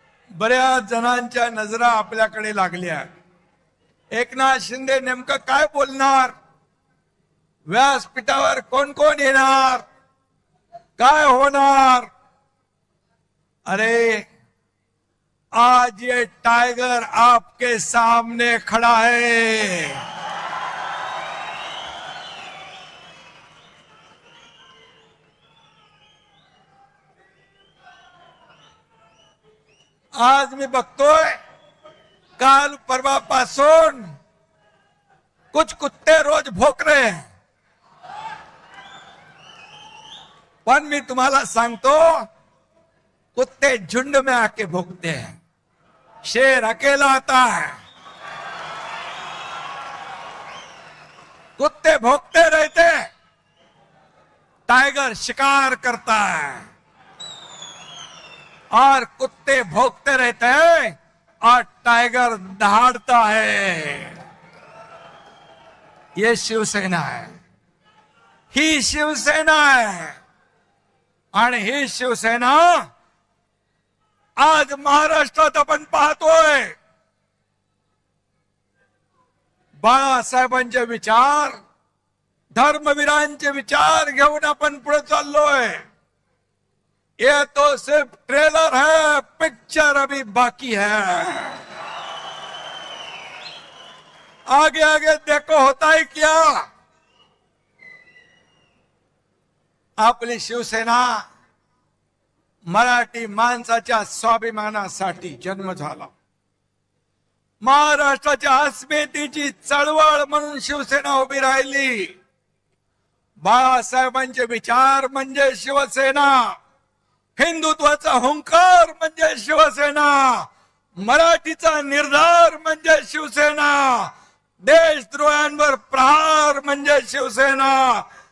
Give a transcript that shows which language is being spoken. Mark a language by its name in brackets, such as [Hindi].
[Marathi] बऱ्याच जणांच्या नजरा आपल्याकडे लागल्या। एकनाथ शिंदे नेमकं काय बोलणार, व्यासपीठावर कोण कोण येणार, काय होणार। [Hindi] अरे आज ये टाइगर आपके सामने खड़ा है। [Marathi] आज मी बघतोय काल परवापासून [Hindi] कुछ कुत्ते रोज भोक रहे हैं, [Marathi] पण मी तुम्हाला सांगतो [Hindi] कुत्ते झुंड में आके भोगते हैं, शेर अकेला आता है। कुत्ते भोगते रहते, टाइगर शिकार करता है और कुत्ते भोगते रहते हैं और टाइगर दहाड़ता है। ये शिवसेना है, [Marathi] ही शिवसेना है आणि ही शिवसेना आज महाराष्ट्रात आपण पाहतोय। बाळासाहेबांचे विचार, धर्मवीरांचे विचार घेऊन आपण पुढे चाललोय। [Hindi] ये तो सिर्फ ट्रेलर है, पिक्चर अभी बाकी है। आगे आगे देखो होता है क्या। [Marathi] आपली शिवसेना मराठी माणसाच्या स्वाभिमानासाठी जन्म झाला। महाराष्ट्राच्या अस्मितेची चळवळ म्हणून शिवसेना उभी राहिली। बाळासाहेबांचे विचार म्हणजे शिवसेना, हिंदुत्वाचा हुंकार म्हणजे शिवसेना, मराठीचा निर्धार म्हणजे शिवसेना, देशद्रोहांवर प्रहार म्हणजे शिवसेना,